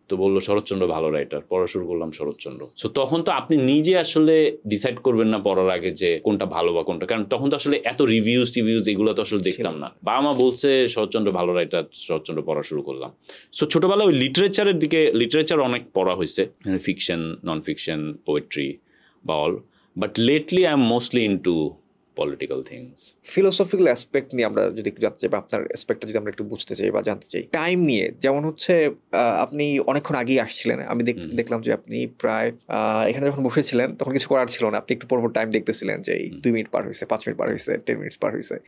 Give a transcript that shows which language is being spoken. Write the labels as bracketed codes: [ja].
[bn] তো বললো শরৎচন্দ্র ভালো রাইটার, পড়া শুরু করলাম শরৎচন্দ্র। সো তখন তো আপনি নিজে আসলে ডিসাইড করবেন না পড়ার আগে যে কোনটা ভালো বা কোনটা, কারণ তখন তো আসলে এত রিভিউজ এগুলো তো আসলে দেখতাম না। বাবা মা বলছে শরৎচন্দ্র ভালো রাইটার, শরৎচন্দ্র পড়া শুরু করলাম। সো ছোটবেলায় ওই লিটারেচারের দিকে, লিটারেচার অনেক পড়া হয়েছে, fiction, non fiction, poetry, all. [en] But lately I'm mostly into political things. [bn] Philosophical aspect নিয়ে আমরা যদি একটু জানতে চাই, বা আপনার অ্যাসপেক্টটা যদি আমরা একটু বুঝতে চাই বা জানতে চাই টাইম নিয়ে, যেমন হচ্ছে আপনি অনেকক্ষণ আগেই আসছিলেন, আমি দেখলাম যে আপনি প্রায় এখানে যখন বসেছিলেন তখন কিছু করার ছিল না, আপনি একটু পরপর টাইম দেখতেছিলেন যে 2 মিনিট পার হয়েছে, 5 মিনিট পার হয়েছে, 10 মিনিটস পার হয়েছে।